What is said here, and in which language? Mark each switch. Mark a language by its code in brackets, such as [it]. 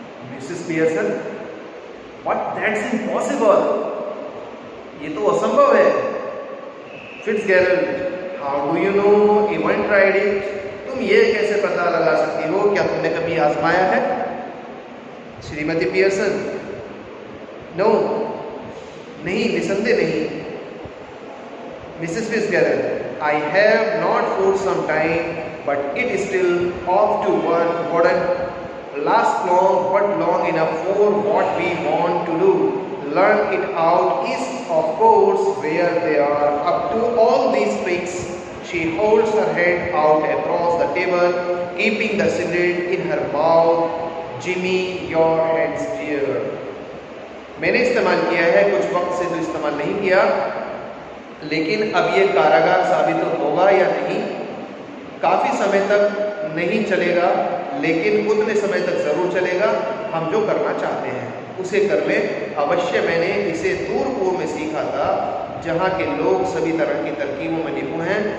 [en] Mrs Pearson, but that's impossible, [hi] ये तो असंभव है। Fitzgerald, [en] how do you know, even tried it, [hi] तुम ये कैसे पता लगा सकती हो, क्या तुमने कभी आजमाया है। श्रीमती पियर्सन, नो, नहीं, निसंदेह नहीं। [en] Mrs Fitzgerald, I have not for some time, but it still ought to work, wouldn't last long, but long enough for what we want to do. Learn it out is, of course, where they are up to all these tricks. She holds her hand out across the table, keeping the cigarette in her mouth. Jimmy, your hands dear. [hi] मैंने इस्तेमाल किया है, कुछ वक्त से तो इस्तेमाल नहीं किया, लेकिन अब ये कारागार साबित होगा या नहीं, काफ़ी समय तक नहीं चलेगा, लेकिन उतने समय तक ज़रूर चलेगा। हम जो करना चाहते हैं उसे कर लें। अवश्य मैंने इसे दूर पूर्व में सीखा था, जहाँ के लोग सभी तरह की तरकीबों में निपुण हैं।